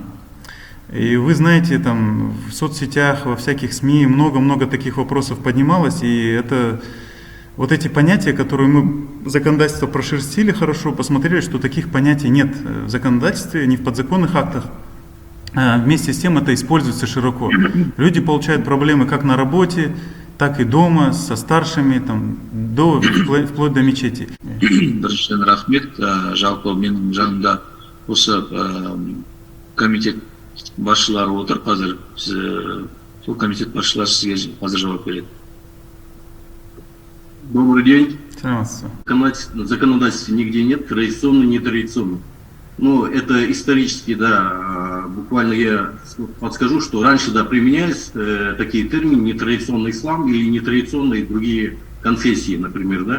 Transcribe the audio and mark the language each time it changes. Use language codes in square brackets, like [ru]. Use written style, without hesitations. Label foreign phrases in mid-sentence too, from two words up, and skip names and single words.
[ru] И вы знаете, там в соцсетях, во всяких СМИ много-много таких вопросов поднималось, и это вот эти понятия, которые мы законодательство прошерстили хорошо, посмотрели, что таких понятий нет в законодательстве, ни в подзаконных актах. Вместе с тем это используется широко. Люди получают проблемы как на работе, так и дома, со старшими, там, вплоть до мечети. [kk] Біріншіден рахмет. Жалпы менің жанымда осы комитет басшылары отыр. Қазір сол комитет басшылары сізге қазір жауап береді. [ru] Добрый день. В Законодательства нигде нет, традиционно, нетрадиционно. Но это исторически, да, буквально я подскажу, что раньше, да, применялись такие термины: нетрадиционный ислам или нетрадиционные другие конфессии, например, да.